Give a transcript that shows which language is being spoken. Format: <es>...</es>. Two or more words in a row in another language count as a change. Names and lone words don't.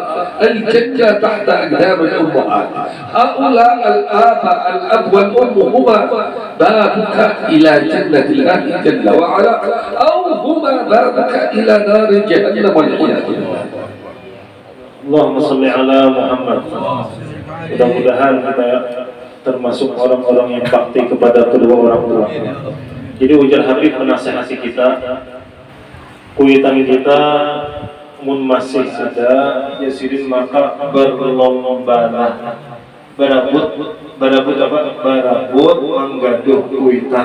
<ar>الجنة تحت أقدام الأمهات. هؤلاء الآباء الأب والأم هما بابك إلى جنة الله جل وعلا، أو هما بابك إلى نار جهنم والعياذ بالله. اللهم صل على محمد.</ar> <id>Mudah-mudahan kita termasuk orang-orang yang bakti kepada kedua orang tua.</id> <bjn>Jadi ujar Habib menasihati kita, kuitan kita mun masih ada yasirin maka berlomba barabut menggaduh kuitan.</bjn>